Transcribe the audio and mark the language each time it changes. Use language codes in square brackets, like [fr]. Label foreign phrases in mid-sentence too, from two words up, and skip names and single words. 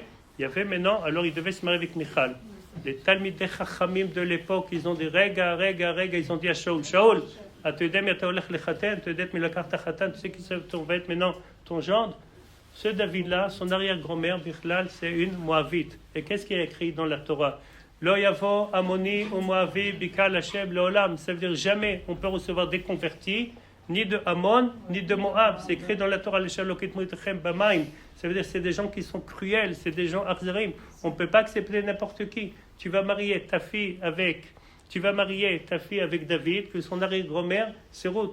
[fr] Il y avait maintenant, alors il devait se marier avec Michal. Les [he] תלמידי חכמים [fr] de l'époque, ils ont dit Rega, ils ont dit à Shaul, Shaul, tu sais qui ça va être maintenant ton gendre? Ce David-là, son arrière-grand-mère, Bichlal, c'est une Moavite. Et qu'est-ce qui est écrit dans la Torah? [he] לא יבוא עמוני ומואבי בקהל ה' לעולם. [fr] Ça veut dire jamais on peut recevoir des convertis, ni de Ammon, ni de Moab. C'est écrit dans la Torah, ça veut dire c'est des gens qui sont cruels, c'est des gens arzérim. On ne peut pas accepter n'importe qui. Tu vas marier ta fille avec tu vas marier ta fille avec David, que son arrière-grand-mère, c'est Ruth.